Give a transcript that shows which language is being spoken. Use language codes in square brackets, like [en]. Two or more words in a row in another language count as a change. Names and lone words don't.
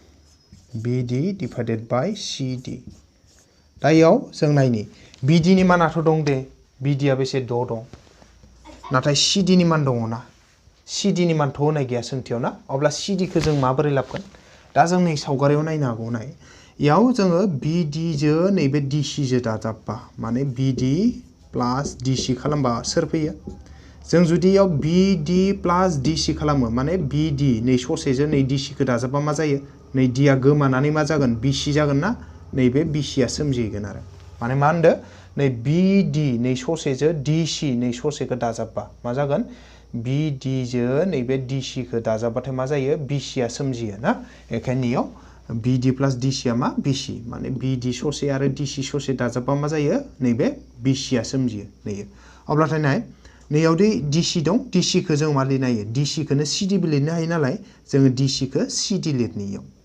[en] BD divided by CD [brx] दा याव जों नायनि BD नि मानाथ' दं दे BD आ बेसे 6 दं नाथाय CD नि मान दङ ना CD नि मानथ' होनाय गैया सोंथियाव ना अब्ला CD खौ जों माबोरै लाबगोन दा जों नै सावगारियाव नायनो हागौ नाय याव जोङो BD जो नैबे DC जो दाजाबबा माने BD plus DC खालामबा सोर फैयो जों जुदि याव BD plus DC खालामो माने BD नै ससेजों नै DC खौ दाजाबबा मा जायो नै D आ गोमानानै मा जागोन BC जागोन ना नैबे BC आ सोमजिगोन आरो माने मा होनदो नै BD नै ससेजों DC नै ससेखौ दाजाबबा मा जागोन BD जो नैबे DC खौ दाजाबबाथाय मा जायो BC आ सोमजियो ना एखायनो याव BD plus DC आ मा BC माने BD ससे आरो DC ससे दाजाबबा मा जायो नैबे BC आ सोमजियो नैयो अब्लाथाय नाय नैयाव दि DC दं DC खौ जों मा लिरनो हायो DC खौनो CD बो लिरनो हायो नालाय जोङो DC खौ CD लिरनो याव